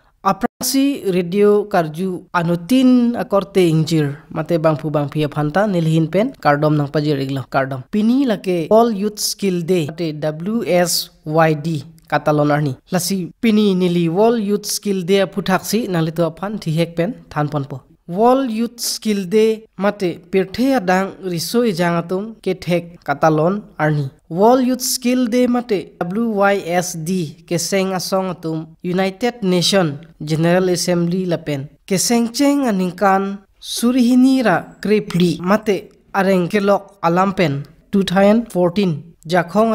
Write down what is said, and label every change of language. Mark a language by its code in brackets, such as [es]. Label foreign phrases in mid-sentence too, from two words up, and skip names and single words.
[mjw] Aprasi radio karju anutin akorte injir mate bangpu bang pia phanta nilhin pen kardom nang pajir iglo kardom pini lake [en] all youth skill day [mjw] mate WSYD katalon arni lasi pini nili [en] all youth skill day [mjw] puthaksi nalitu aphan thihek pen thanpon po [en] World Youth Skill Day [mjw] mate pirthe adang risoi jangatum ke thek katalon arni [en] World Youth Skill Day [mjw] mate WYSD ke seng asong atum United Nation General Assembly lapen ke seng cheng aningkan surihini ra krepli mate areng kelok alampen 2014 jakhong